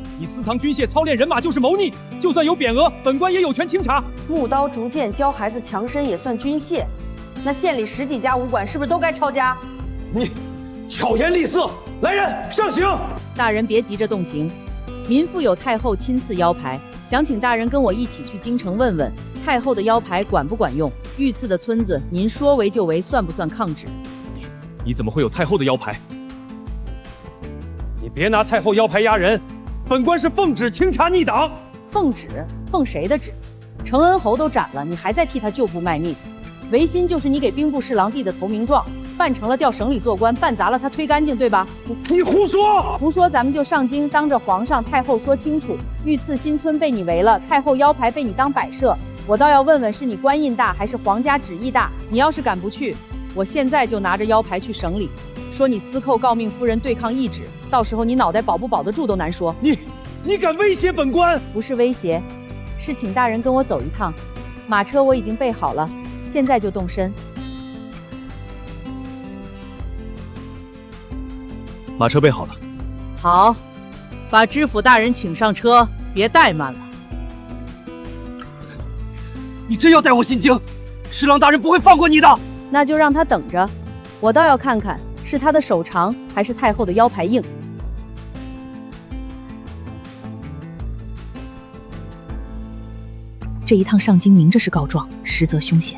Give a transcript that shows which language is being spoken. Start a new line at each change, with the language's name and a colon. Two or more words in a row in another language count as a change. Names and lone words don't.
Chinese: 你私藏軍械、操練人馬就是謀逆，就算有匾額，本官也有權清查。木刀竹劍教孩子強身也算軍械，那縣裡10幾家武館是不是都該抄家？你巧言厲色，來人上刑！大人別急着動刑，民婦有太后親賜腰牌，想請大人跟我一起去京城問問，太后的腰牌管不管用？御賜的村子，您說為就為，算不算抗旨？你怎麼會有太后的腰牌？你別拿太后腰牌壓人，本官是奉旨清查逆黨。奉旨？奉誰的旨？承恩侯都斬了，你還在替他舊部賣命？維新就是你給兵部侍郎遞的投名狀，辦成了調省裡做官，辦砸了他推乾淨，對吧？你胡說！胡說，咱們就上京當着皇上太后說清楚，御賜新村被你圍了，太后腰牌被你當擺設。我倒要問問，是你官印大還是皇家旨意大？你要是敢不去，我現在就拿着腰牌去省裡，說你私扣诰命夫人對抗懿旨，到時候你腦袋保不保得住都難說。你敢威脅本官？不是威脅，是請大人跟我走一趟，馬車我已經備好了，現在就動身。馬車備好了。好，把知府大人請上車，別怠慢了。你真要带我进京？侍郎大人不會放過你的。那就讓他等着，我倒要看看是他的手長還是太后的腰牌硬。这一趟上京明着是告狀，實則凶險。